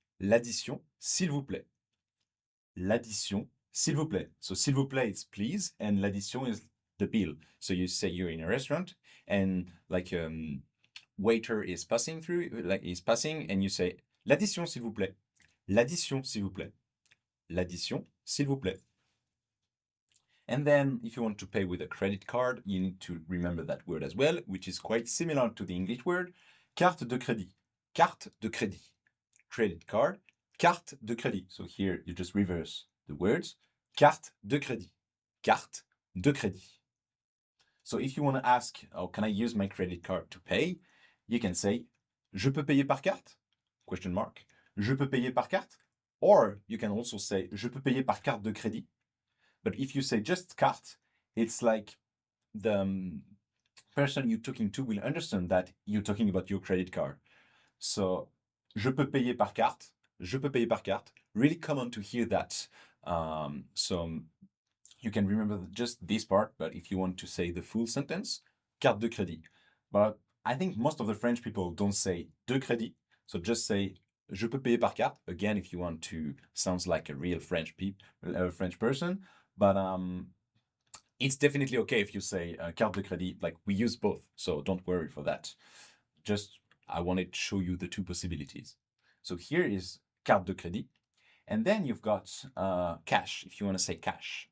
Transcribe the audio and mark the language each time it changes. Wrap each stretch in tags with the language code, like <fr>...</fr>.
<fr>L'addition s'il vous plaît. L'addition s'il vous plaît.</fr> <en>So s'il vous plaît it's please, and l'addition is the bill. So you say you're in a restaurant and like waiter is passing through, like he's passing, and you say l'addition s'il vous plaît.</en> <fr>L'addition s'il vous plaît. L'addition s'il vous plaît.</fr> <en>And then if you want to pay with a credit card, you need to remember that word as well, which is quite similar to the English word, carte de crédit. Carte de crédit. Credit card, carte de crédit. So here you just reverse the words, carte de crédit. carte de crédit. So if you want to ask, oh, can I use my credit card to pay? You can say, je peux payer par carte? Question mark.</en> <fr>Je peux payer par carte? Or you can also say, je peux payer par carte de crédit.</fr> <en>But if you say just carte, it's like the person you're talking to will understand that you're talking about your credit card.</en> <fr>So, je peux payer par carte. Je peux payer par carte.</fr> <en>Really common to hear that. So you can remember just this part, but if you want to say the full sentence, carte de crédit. But I think most of the French people don't say de crédit.</en> <fr>So just say je peux payer par carte.</fr> <en>Again, if you want to sounds like a real French person. But it's definitely okay if you say carte de crédit. Like we use both, so don't worry for that. Just I wanted to show you the two possibilities. So here is carte de crédit. And then you've got cash, if you want to say cash.</en>